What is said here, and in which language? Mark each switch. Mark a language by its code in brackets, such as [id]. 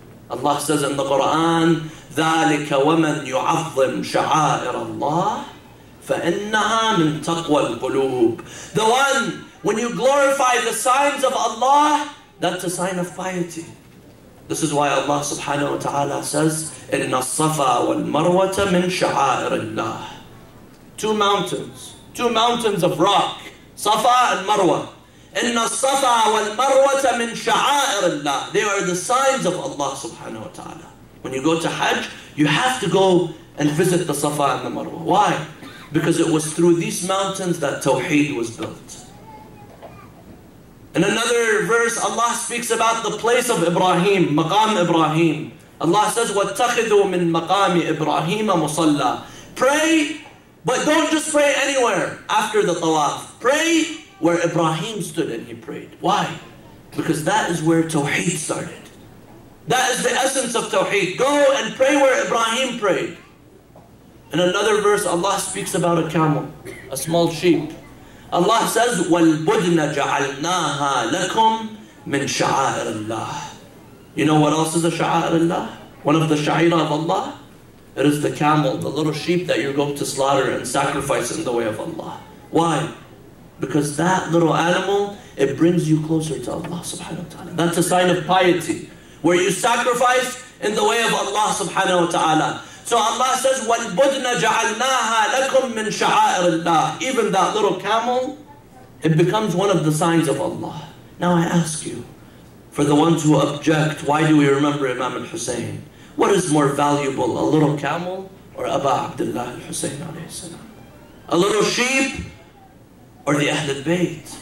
[en] Allah says in the Quran, [ar] ذَلِكَ وَمَنْ يُعَظِّمْ شَعَائِرَ اللَّهِ فَإِنَّهَا مِنْ تَقْوَى الْقُلُوبِ. [en] The one, when you glorify the signs of Allah, that's a sign of piety. This is why Allah subhanahu wa ta'ala says, [ar] إِنَّ الصَّفَا وَالْمَرْوَةَ مِنْ شَعَائِرِ اللَّهِ. [en] Two mountains of rock, Safa and Marwa. [ar] إِنَّ الصَّفَا وَالْمَرْوَةَ مِنْ شَعَائِرِ اللَّهِ. [en] They are the signs of Allah subhanahu wa ta'ala. When you go to Hajj, you have to go and visit the Safa and the Marwa. Why? Because it was through these mountains that Tawheed was built. In another verse, Allah speaks about the place of Ibrahim, Maqam Ibrahim. Allah says, [ar] وَاتَّخِذُوا مِن مَقَامِ إِبْرَاهِيمَ مُصَلَّى. [en] Pray, but don't just pray anywhere after the tawaf. Pray where Ibrahim stood and he prayed. Why? Because that is where Tawheed started. That is the essence of Tawheed. Go and pray where Ibrahim prayed. In another verse, Allah speaks about a camel, a small sheep. Allah says, [ar] وَالْبُدْنَ جَعَلْنَاهَا لَكُمْ مِنْ شَعَائِرِ اللَّهِ. [en] You know what else is a sha'a'ir Allah? One of the sha'ira of Allah? It is the camel, the little sheep that you're going to slaughter and sacrifice in the way of Allah. Why? Because that little animal, it brings you closer to Allah subhanahu wa ta'ala. That's a sign of piety, where you sacrifice in the way of Allah subhanahu wa ta'ala. So Allah says, [ar] وَالْبُدْنَ جَعَلْنَاهَا لَكُمْ مِنْ شَعَائِرِ اللَّهِ. [en] Even that little camel, it becomes one of the signs of Allah. Now I ask you, for the ones who object, why do we remember Imam al-Hussein? What is more valuable, a little camel or Aba Abdullah al-Hussein alayhi salam? A little sheep or the Ahl al-Bayt?